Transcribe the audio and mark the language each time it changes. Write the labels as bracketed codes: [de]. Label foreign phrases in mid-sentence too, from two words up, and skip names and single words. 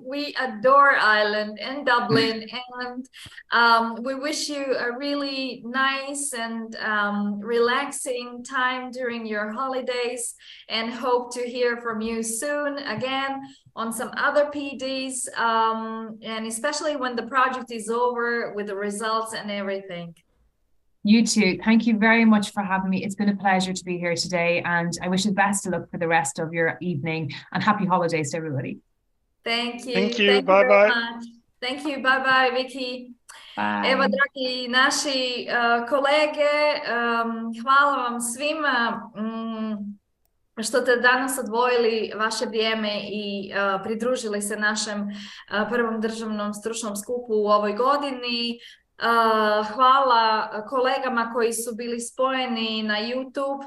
[en] We adore Ireland and Dublin. And we wish you a really nice and relaxing time during your holidays, and hope to hear from you soon again on some other PDs, and especially when the project is over with the results and everything. You too. Thank you very much for having me. It's been a pleasure to be here today, and I wish you the best of luck for the rest of your evening, and happy holidays to everybody. Thank you. Thank you. Bye-bye. Thank you. Bye-bye, Vicky. Bye. [hr] Evo, dragi naši kolege, hvala vam svima što ste danas odvojili vaše vrijeme i pridružili se našem prvom državnom stručnom skupu u ovoj godini. Hvala kolegama koji su bili spojeni na YouTube.